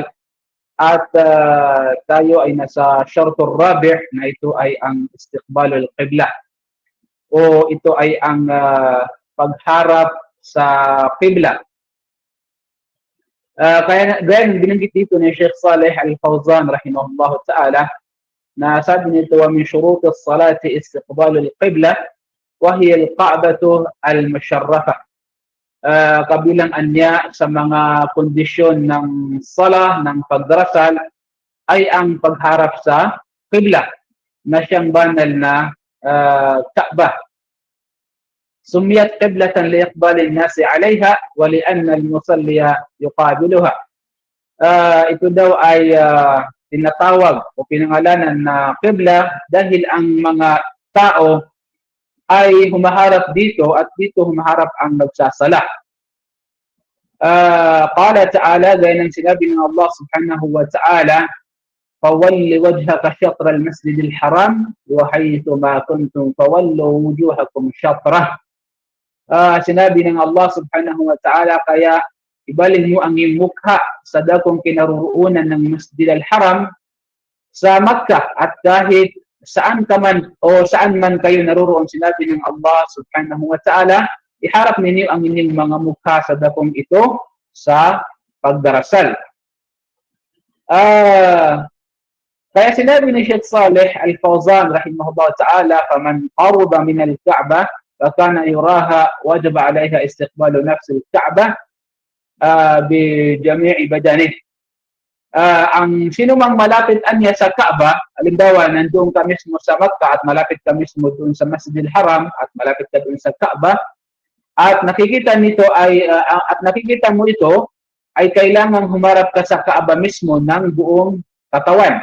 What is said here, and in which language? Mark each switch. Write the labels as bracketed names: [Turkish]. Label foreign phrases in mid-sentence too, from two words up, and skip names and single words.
[Filipino] At tayo ay nasa [Arabic] الشرط الرابع' [Filipino] na ito ay ang [Arabic] استقبال القبلة, [Filipino] o ito ay ang pagharap sa qibla. Kaya binanggit dito ni Sheikh Saleh Al-Fawzan [Arabic] رحمه الله تعالى [Filipino] na sabi nito, [Arabic] ومن شروط الصلاة استقبال القبلة وهي الكعبة المشرفة. [Filipino] Kabilang anya sa mga kondisyon ng salah, ng pagdarasal, ay ang pagharap sa qibla na siyang banal na Ka'bah. [Arabic] سميت قبلة لإقبال الناس عليها ولأن المصلي يقابلها. [Filipino] Ito daw ay tinatawag o pinangalanan na qibla dahil ang mga tao ay humaharap dito at dito humaharap ang nagsasala. [Arabic] قال تعالى, [Filipino] gaya ng sinabi ng [Arabic] الله سبحانه وتعالى, فَوَلِّ وَجْهَكَ شَطْرَ الْمَسْجِدِ الْحَرَامِ وَحَيْثُ مَا كُنْتُمْ فَوَلُّوا وُجُوهَكُمْ شَطْرَهُ. [Filipino] Sinabi ng [Arabic] الله سبحانه وتعالى, [Filipino] kaya ibalin mo ang iyong mukha sa dakong kinaroroonan ng Masjid al-Haram sa Makkah, at kahit saan ka man o saan man kayo naroroon, sinabi ng [Arabic] الله سبحانه وتعالى, [Filipino] iharap ninyo ang inyong mga mukha sa dakong ito sa pagdarasal. Kaya sinabi ni Sheikh Saleh Al-Fawzan [Arabic] رحمه الله تعالى فمن قرب من الكعبة فكان يراها وجب عليها استقبال نفس الكعبة بجميع بدنه. [Filipino] Ang sino mang malapit anya sa Kaaba, halimbawa nandoon ka mismo sa Makkah at malapit ka mismo doon sa Masjidil Haram at malapit ka doon sa Kaaba, at nakikita mo ito ay kailangan humarap ka sa Kaaba mismo ng buong katawan.